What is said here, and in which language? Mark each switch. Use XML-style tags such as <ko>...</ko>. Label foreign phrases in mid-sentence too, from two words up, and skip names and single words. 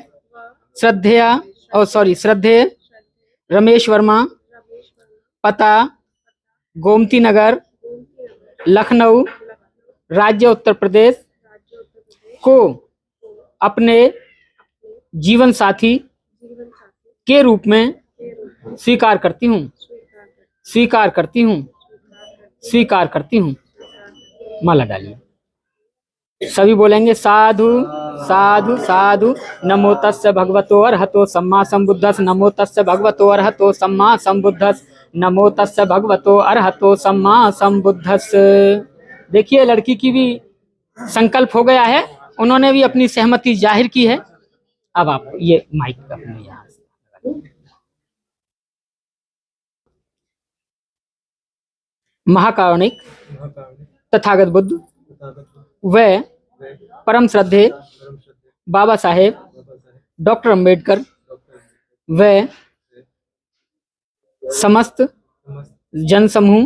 <hi>श्रद्धेय रमेश वर्मा, पता गोमती नगर, लखनऊ, राज्य उत्तर प्रदेश को अपने जीवन साथी के रूप में स्वीकार करती हूँ, स्वीकार करती हूँ, स्वीकार करती हूँ। माला डालिए। सभी बोलेंगे साधु साधु साधु।</hi> <pi>नमो तस्य भगवतो अरहतो सम्मा संबुद्धस्। नमो तस्य भगवतो अरहतो सम्मा संबुद्धस्। नमो तस्य भगवतो अरहतो सम्मा संबुद्धस्।</pi> <hi>देखिए लड़की की भी संकल्प हो गया है, उन्होंने भी अपनी सहमति जाहिर की है। अब आप ये माइक अपने यहाँ से। महाकारुणिक तथागत बुद्ध व परम श्रद्धेय बाबा साहेब डॉक्टर अंबेडकर व समस्त जन समूह</hi>